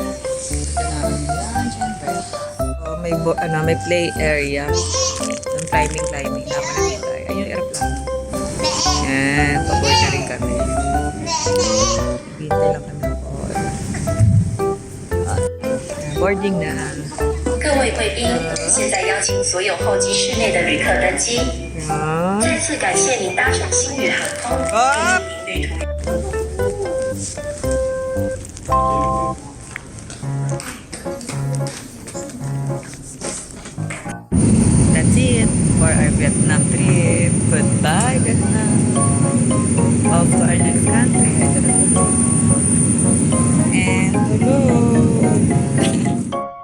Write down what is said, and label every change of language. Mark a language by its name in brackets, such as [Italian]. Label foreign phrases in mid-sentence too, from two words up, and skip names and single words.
[Filipino] So, may [English] play area. [Filipino] Yung climbing. Dapat nakita. Ayun yung aeroplane. Yan, paboy na rin kami. Hintay lang kami ng call. Boarding na. [Chinese] 各位贵宾，现在邀请所有候机室内的旅客登机。 [Filipino] Yan. [Chinese] 再次感谢您搭乘星宇航空，祝您旅途。 [English] That's it for our Vietnam trip. Goodbye, Vietnam. Off to our next country. And hello.